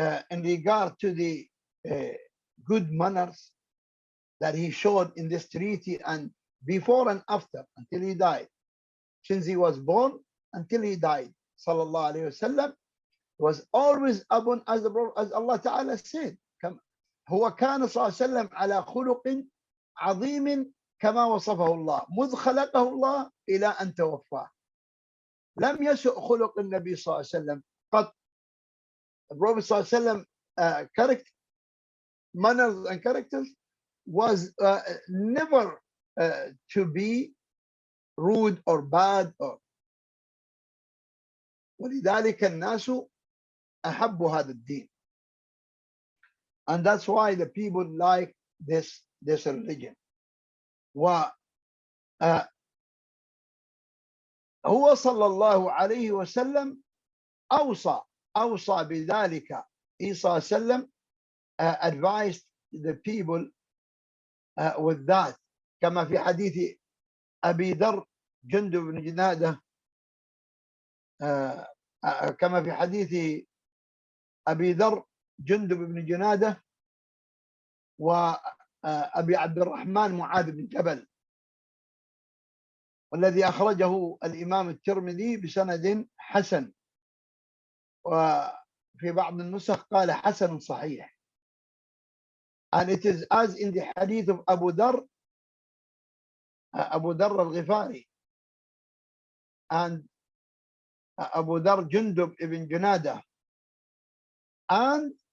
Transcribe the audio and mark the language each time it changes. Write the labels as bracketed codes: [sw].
[en] in regard to the good manners that he showed in this treaty and before and after until he died, since he was born until he died, sallallahu alaihi wasallam, was always upon, as Allah Ta'ala said, [ar] هو كان صلى الله عليه وسلم على خلق عظيم كما وصفه الله مذ خلقه الله إلى أن توفاه. لم يسؤ خلق النبي صلى الله عليه وسلم قط. [en] The Prophet صلى الله عليه وسلم character, manners and characters was never to be rude or bad or. [ar] ولذلك الناس أحبوا هذا الدين. [en] And that's why the people like this religion. [ar] وهو صلى الله عليه وسلم أوصى بذلك. [en] He صلى الله عليه وسلم advised the people with that, [ar] كما في حديث أبي ذر جندب بن جنادة، كما في حديث أبي ذر جندب بن جنادة وأبي عبد الرحمن معاذ بن جبل، والذي أخرجه الإمام الترمذي بسند حسن، وفي بعض النسخ قال حسن صحيح. [en] And it is as in the hadith of Abu Dharr al-Ghifari and Abu Dharr Jundub ibn Junada and